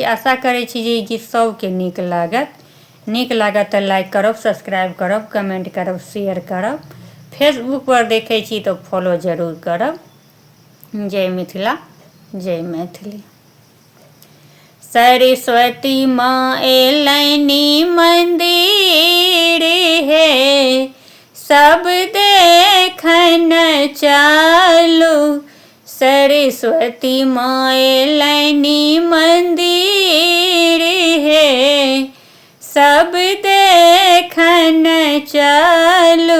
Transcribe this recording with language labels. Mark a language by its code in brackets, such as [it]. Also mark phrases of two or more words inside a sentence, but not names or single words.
[mai] आशा करै छी जे ई गीत सबके नीक लागत तऽ लाइक करब, सब्सक्राइब करब, कमेंट करब, शेयर करब। फेसबुक पर देखै छी तो फॉलो जरूर करब। जय मिथिला, जय मैथिली। सरस्वती माँ एलैनी मंदिर हे, सब देखन चालू। सरस्वती माँ एलैनी मंदिर हे, सब देखन चालू।